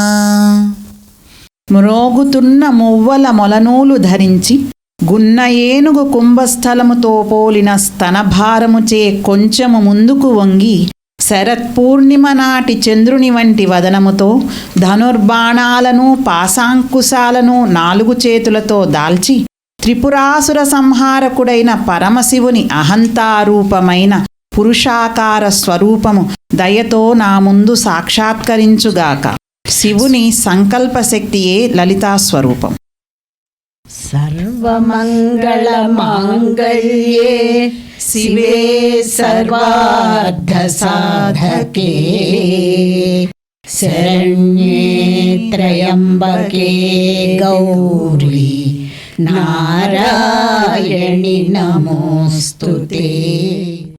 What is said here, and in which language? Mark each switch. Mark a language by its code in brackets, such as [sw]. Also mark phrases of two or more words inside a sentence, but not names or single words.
[te] మ్రోగుతున్న మువ్వల మొలనూలు ధరించి గున్న ఏనుగు కుంభస్థలముతో పోలిన స్తనభారముచే కొంచెము ముందుకు వంగి శరత్పూర్ణిమ నాటి చంద్రుని వంటి వదనముతో ధనుర్బాణాలను పాశాంకుశాలను 4 చేతులతో దాల్చి త్రిపురాసుర సంహారకుడైన పరమశివుని అహంతారూపమైన పురుషాకార స్వరూపము దయతో నా ముందు సాక్షాత్కరించుగాక. శివుని సంకల్పశక్తియే లలితా స్వరూపం. [sa] सर्वमङ्गलमाङ्गल्ये शिवे सर्वार्थसाधके शरण्ये त्र्यम्बके गौरी नारायणि नमोऽस्तुते.